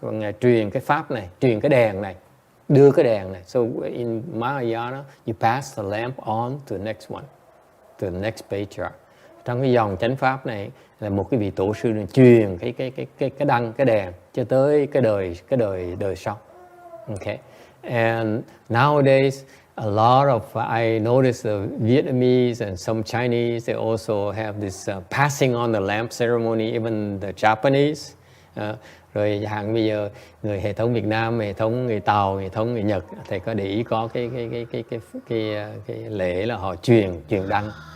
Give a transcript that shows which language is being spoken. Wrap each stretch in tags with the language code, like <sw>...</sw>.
<vi>Và ngài truyền cái pháp này, truyền cái đèn này, đưa cái đèn này.</vi> <en>So in Mahayana, you pass the lamp on to the next one, to the next patriarch.</en> <vi>Trong cái dòng chánh pháp này là một cái vị tổ sư này truyền cái đăng, cái đèn cho tới cái đời sau.</vi> <en>Okay. And nowadays a lot of I noticed the Vietnamese and some Chinese, they also have this passing on the lamp ceremony, even the Japanese.</en> <vi>Rồi hàng bây giờ người hệ thống Việt Nam, hệ thống người Tàu, hệ thống người Nhật, thầy có để ý có cái lễ là họ truyền đăng.</vi>